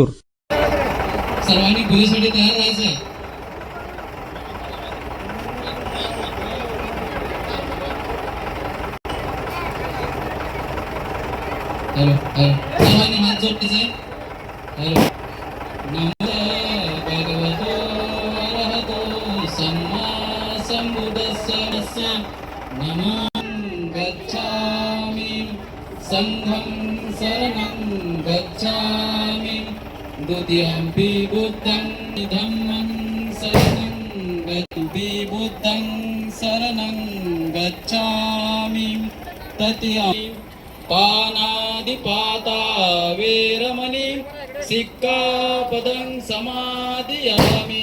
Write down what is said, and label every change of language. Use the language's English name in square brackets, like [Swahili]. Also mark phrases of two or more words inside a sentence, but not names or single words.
[Marathi] सर्वांनी पोलीससाठी तयार राहायचंय. हॅलो हॅलो सर्वांनी हात जोडले. [Pali] हॅलो नमो भगवतो अरहतो सम्मा संबुद्धस्स नमो गच्छामि संघं शरणं गच्छामि द्वितीयंपि बुद्धं धम्मं शरणं गच्छामि बुद्धं शरणं गच्छामि तृतीयं पानादिपाता वेरमणि सिक्खापदं समादियामि.